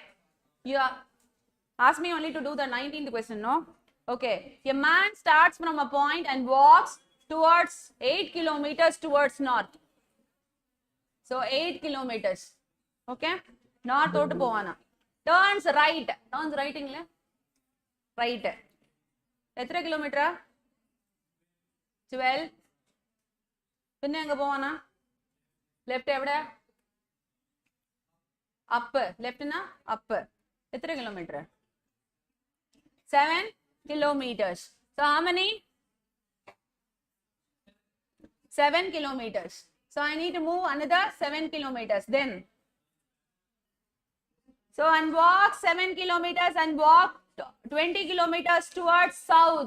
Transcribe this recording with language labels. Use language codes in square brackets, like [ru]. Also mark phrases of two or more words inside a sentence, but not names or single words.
[en] You asked me only to do the 19th question, no? Okay. A man starts from a point and walks towards 8 kilometers towards north. So 8 kilometers. Okay? North out povana. Turns right. Turns right ingle? Right. [ta] எத்தனை கிலோமீட்டரா? 12. [ml] പിന്നെ എങ്ങ പോവാനാ? ലെഫ്റ്റ് എവിടെ? അപ്പ്. ലെഫ്റ്റിനാ? അപ്പ്. എത്ര കിലോമീറ്റർ? [en] 7 kilometers. So how many? 7 kilometers. So I need to move another 7 kilometers. Then, so and walk 7 kilometers and walk 20 kilometers towards south.